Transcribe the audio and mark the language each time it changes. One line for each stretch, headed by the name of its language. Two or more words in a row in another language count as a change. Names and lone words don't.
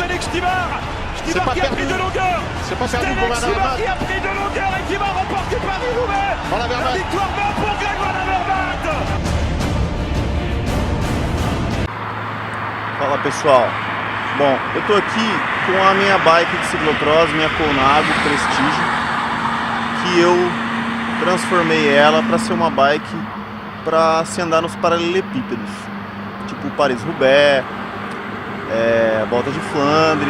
French: C'est pas perdu. C'est pas perdu pour Van Avermaet. Qui a pris de longueur et qui va remporter Paris-Roubaix. Van Avermaet. La victoire va pour Greg Van Avermaet.
Portuguese: Fala pessoal, bom, eu tô aqui com a minha bike de ciclocross, minha Colnago Prestige, que eu transformei ela para ser uma bike para se andar nos paralelepípedos, tipo Paris-Roubaix, Volta de Flandres.